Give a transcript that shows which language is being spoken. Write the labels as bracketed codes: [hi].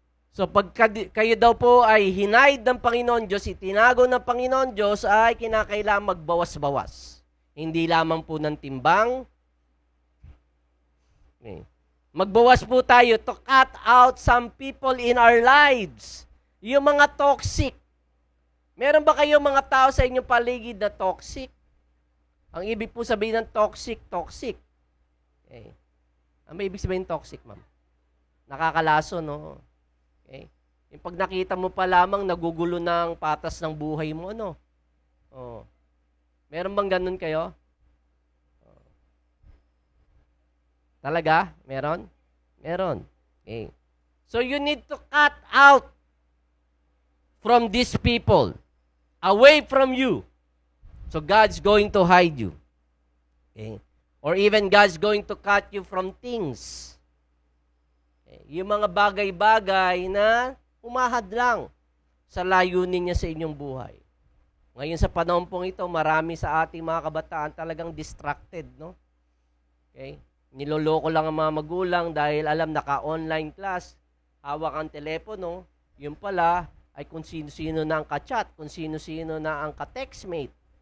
[tl] So pag kayo daw po ay hinaid ng Panginoon Diyos, itinago ng Panginoon Diyos, ay kinakailangan magbawas-bawas. Hindi lamang po ng timbang. Magbawas po tayo [en] to cut out some people in our lives. [tl] Yung mga toxic. Meron ba kayong mga tao sa inyong paligid na toxic? Ang ibig po sabihin ng toxic. Okay. Ano ibig sabihin toxic, ma'am? Nakakalaso, no? Okay. Yung pag nakita mo pa lamang, nagugulo ng patas ng buhay mo, Oh. Meron bang ganun kayo? Oh. Talaga? Meron? Meron. Okay. [en] So you need to cut out from these people, away from you. So God's going to hide you. Okay. Or even God's going to cut you from things. [tl] Yung mga bagay-bagay na umahad lang sa layunin niya sa inyong buhay. Ngayon sa panahon pong ito, marami sa ating mga kabataan talagang distracted, no? Okay? Niloloko lang ang mga magulang dahil alam naka-online class, hawak ang telepono, yun pala ay kung sino-sino na ang ka-chat, kung sino-sino na ang ka-textmate.